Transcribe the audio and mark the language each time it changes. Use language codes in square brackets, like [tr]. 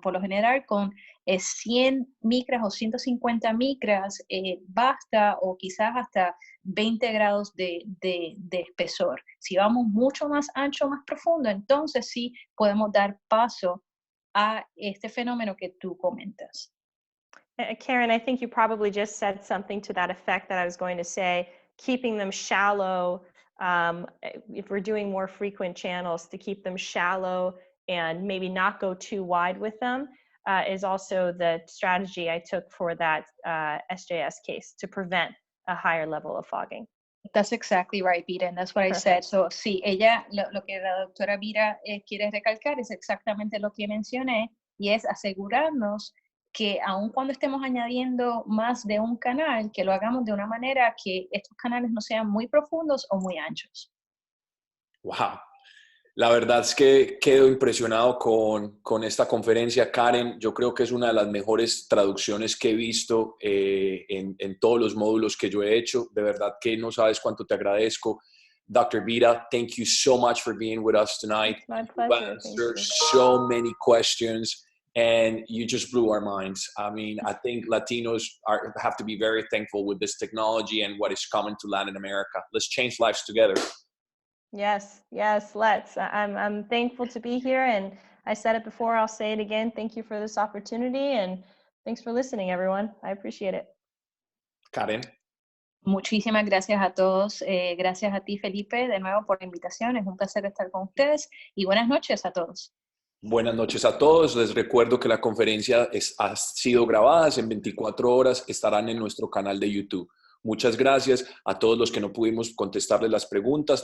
[es] Por lo general, con 100 micras o 150 micras basta, o quizás hasta 20 grados de espesor. Si vamos mucho más ancho, más profundo, entonces sí podemos dar paso a este fenómeno que tú comentas. [en] Karen, I think you probably just said something to that effect that I was going to say, keeping them shallow, if we're doing more frequent channels, to keep them shallow and maybe not go too wide with them is also the strategy I took for that SJS case to prevent a higher level of fogging. That's exactly right, Vira, and that's what Perfect. I said. So, [es] sí, ella, lo que la doctora Vira quiere recalcar es exactamente lo que mencioné, y es asegurarnos que aun cuando estemos añadiendo más de un canal, que lo hagamos de una manera que estos canales no sean muy profundos o muy anchos. [en] Wow. [es] La verdad es que quedo impresionado con esta conferencia, Karen. Yo creo que es una de las mejores traducciones que he visto en todos los módulos que yo he hecho. De verdad que no sabes cuánto te agradezco. [en] Dr. Vira, thank you so much for being with us tonight. It's my pleasure. You answered so many questions, and you just blew our minds. I mean, I think Latinos have to be very thankful with this technology and what is coming to Latin America. Let's change lives together. Yes, let's. I'm thankful to be here, and I said it before, I'll say it again. Thank you for this opportunity, and thanks for listening, everyone. I appreciate it. Karen. [es] Muchísimas gracias a todos. Gracias a ti, Felipe, de nuevo por la invitación. Es un placer estar con ustedes, y buenas noches a todos. Buenas noches a todos. Les recuerdo que la conferencia ha sido grabada en 24 horas. Estarán en nuestro canal de YouTube. Muchas gracias a todos los que no pudimos contestarles las preguntas.